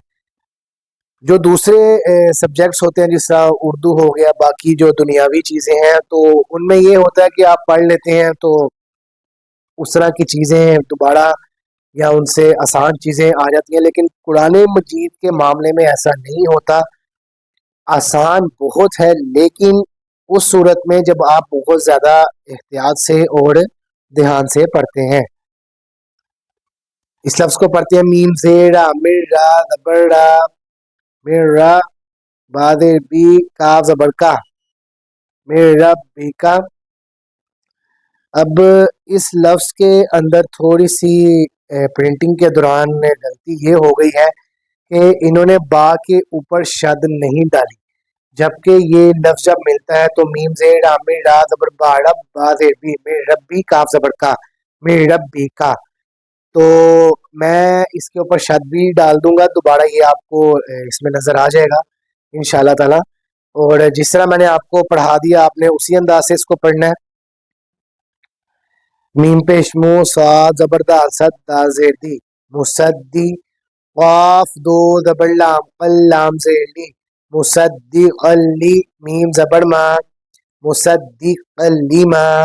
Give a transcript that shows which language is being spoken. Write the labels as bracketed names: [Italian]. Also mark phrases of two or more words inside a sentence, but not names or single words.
[Urdu] جو دوسرے سبجیکٹس ہوتے ہیں جس طرح اردو ہو گیا، باقی جو دنیاوی چیزیں ہیں، تو ان میں یہ ہوتا ہے کہ آپ پڑھ لیتے ہیں تو اس طرح کی چیزیں دوبارہ یا ان سے آسان چیزیں آ جاتی ہیں، لیکن قرآن مجید کے معاملے میں ایسا نہیں ہوتا، آسان بہت ہے، لیکن اس صورت میں جب آپ بہت زیادہ احتیاط سے اور دھیان سے پڑھتے ہیں۔ اس لفظ کو پڑھتے ہیں میم زیرا مرا زبرا مرا بعد بی کاف زبر کا میرا بی کا۔ اب اس لفظ کے اندر تھوڑی سی پرنٹنگ کے دوران غلطی یہ ہو گئی ہے کہ انہوں نے با کے اوپر شد نہیں ڈالی، جبکہ یہ لفظ جب ملتا ہے تو میم زیر عامر را زبر با رب با زیر بی میرے ربی کاف زبر کا میرے ربی کا، تو میں اس کے اوپر شد بھی ڈال دوں گا دوبارہ، یہ آپ کو اس میں نظر آ جائے گا انشاءاللہ تعالی۔ اور جس طرح میں نے آپ کو پڑھا دیا آپ نے اسی انداز سے اس کو پڑھنا ہے۔ میم پیش مو صاد زبر دا صد دا زیر دی مصدی، قاف دو زبر لام قل لام زیر لی مصدق لی، میم زبر ما مصدق لیما۔